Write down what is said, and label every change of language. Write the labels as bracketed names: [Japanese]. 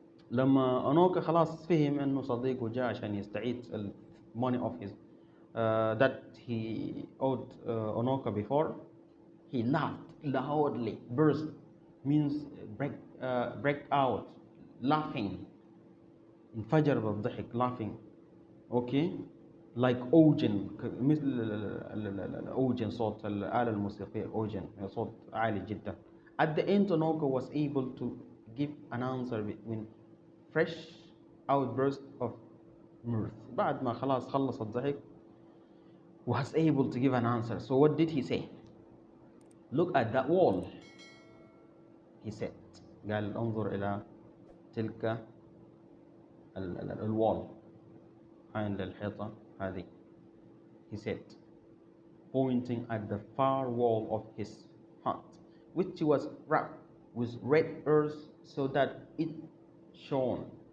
[Arabic] لما أنوكا خلاص فهم إنه صديقه جاء عشان يستعيد [English] money of his that he owed Onoka before, he laughed loudly. Burst means break out, laughing. [Arabic] انفجر بالضحك, laughing. [English] Okay, like ocean, [Arabic] مثل ocean, صوت الآلة الموسيقية ocean, صوت عالي جدا. [English] At the end, Onoka was able to give an answer between fresh outburst of mirth. [Arabic] بعد ما خلاص خلص الضحك, [English] was able to give an answer. So what did he say? Look at that wall, he said. [Arabic] قال انظر إلى تلك الوال, عين للحيطة هذه. [English] He said, pointing at the far wall of his hut, which was wrapped with red earth so that it shone.